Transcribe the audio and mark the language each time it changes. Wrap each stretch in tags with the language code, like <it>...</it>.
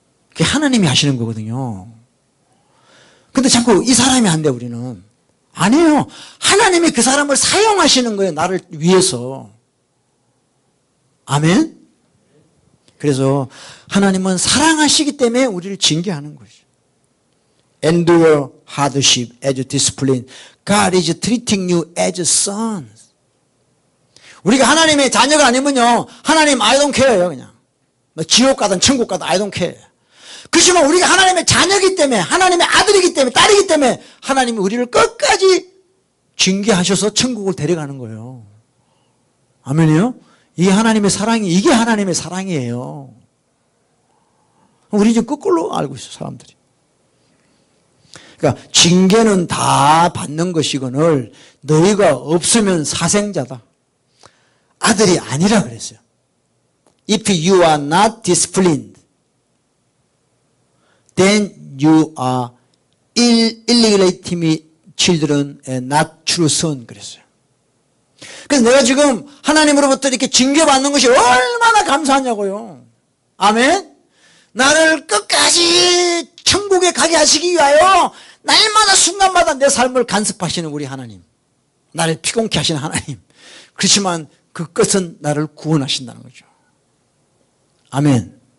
<ko>그게 하나님이 하시는 거거든요. 근데 자꾸 이 사람이 안 돼, 우리는. 아니에요. 하나님이 그 사람을 사용하시는 거예요. 나를 위해서. 아멘? 그래서 하나님은 사랑하시기 때문에 우리를 징계하는 거죠.</ko> <en>Endure hardship as discipline. God is treating you as sons.</en> <ko>우리가 하나님의 자녀가 아니면요, 하나님</ko> <en>I don't care</en> <ko>예요, 그냥. 뭐 지옥 가든 천국 가든</ko> <en>I don't care.</en> <ko>그렇지만 우리가 하나님의 자녀이기 때문에, 하나님의 아들이기 때문에, 딸이기 때문에 하나님이 우리를 끝까지 징계하셔서 천국을 데려가는 거예요. 아멘이요? 이게 하나님의 사랑이, 이게 하나님의 사랑이에요. 우리 지금 거꾸로 알고 있어, 사람들이. 그러니까 징계는 다 받는 것이거늘 너희가 없으면 사생자다. 아들이 아니라 그랬어요.</ko> <en>If you are not disciplined, then you are illegitimate children and not true son.</en> <ko>그랬어요. 그래서 내가 지금 하나님으로부터 이렇게 징계받는 것이 얼마나 감사하냐고요. 아멘? 나를 끝까지 천국에 가게 하시기 위하여 날마다 순간마다 내 삶을 간섭하시는 우리 하나님. 나를 피곤케 하시는 하나님. 그렇지만 그 끝은 나를 구원하신다는 거죠. 아멘.</ko>